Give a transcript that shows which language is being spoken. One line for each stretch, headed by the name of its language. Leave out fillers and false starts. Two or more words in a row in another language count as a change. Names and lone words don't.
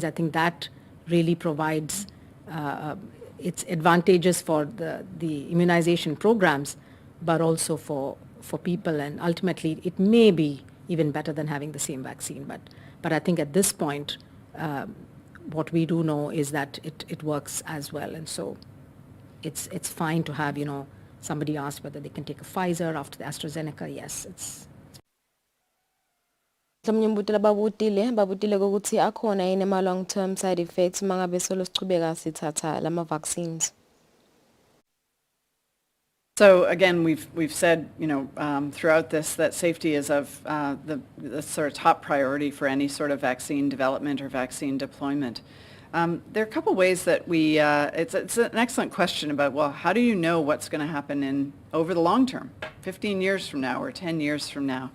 English: I think that really provides its advantages for the immunization programs, but also for people, and ultimately it may be even better than having the same vaccine. But I think at this point, what we do know is that it works as well, and so it's fine to have, somebody asked whether they can take a Pfizer after the AstraZeneca. Yes, it's
Zulu: Mnyumbutela babutile ukuthi akhona yini ama
English: long term side effects
Zulu: mangabe solo sichubeka sithatha lama vaccines.
English: So again, we've said, throughout this that safety is of the sort of top priority for any sort of vaccine development or vaccine deployment. There are a couple ways that it's an excellent question about, well, how do you know what's going to happen over the long term, 15 years from now or 10 years from now?